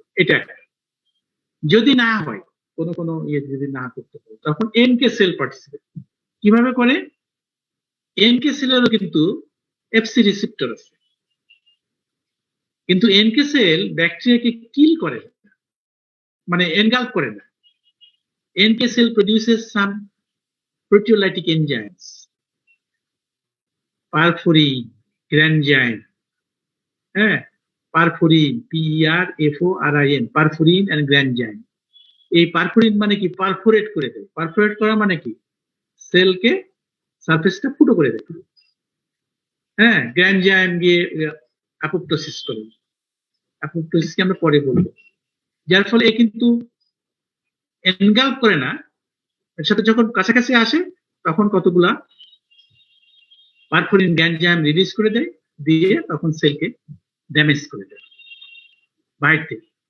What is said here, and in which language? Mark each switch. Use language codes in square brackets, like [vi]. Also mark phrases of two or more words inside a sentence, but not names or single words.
[bn] এটা যদি না হয়, কোনো ইয়ে যদি না করতে পারে, তখন [en] NK cell participate [bn] কিভাবে করে। এনকে সেলেরও কিন্তু [en] FC receptor [bn] আছে, কিন্তু [en] NK cell [bn] ব্যাকটেরিয়াকে কিল করে না, মানে এনগাল্ফ করে না। [en] NK cell produces some proteolytic enzymes, perforin, granzyme, perforin, PERFORIN, perforin and granzyme. [bn] এই পারফোরিন মানে কি, পারফোরেট করে দেয়। পারফোরেট করা মানে কি, সেলকে সারফেসটা ফুটো করে দেয়। গ্রানজাইম গিয়ে অ্যাপোপ্টোসিস করে, অ্যাপোপ্টোসিসকে আমরা পরে বলবো। যার ফলে এ কিন্তু এনগাল্ফ করে না, এর সাথে যখন কাছাকাছি আসে তখন কতগুলা [en] perforin granzyme release [bn] করে দেয়, দিয়ে তখন সেলকে ড্যামেজ করে দেয় বাইরে থেকে।